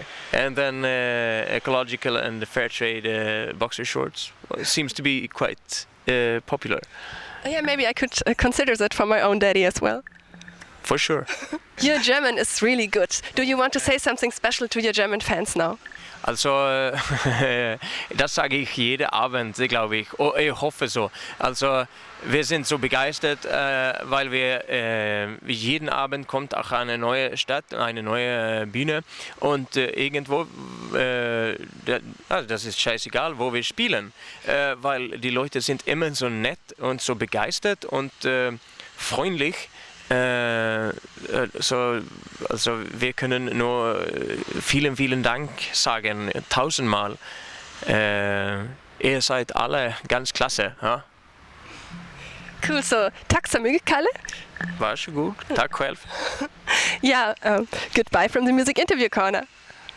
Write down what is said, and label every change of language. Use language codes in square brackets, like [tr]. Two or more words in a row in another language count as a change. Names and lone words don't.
[en] And then ecological and fair trade boxer shorts seems to be quite popular. Yeah, maybe I could consider that for my own daddy as well. For sure. Your German is really good. Do you want to say something special to your German fans now? [de] Also, das sage ich jede Abend, glaube ich. Oh, ich hoffe so. Also, wir sind so begeistert, weil wir jeden Abend kommt auch eine neue Stadt, eine neue Bühne, und irgendwo, das ist scheißegal, wo wir spielen, weil die Leute sind immer so nett und so begeistert und freundlich. Also wir können nur vielen Dank sagen, 1000-mal. Ihr seid alle ganz klasse. Ja? [sv] Cool, så tack så mycket, Kalle. Varsågod, tack själv. [en] Yeah, goodbye from the Music Interview Corner.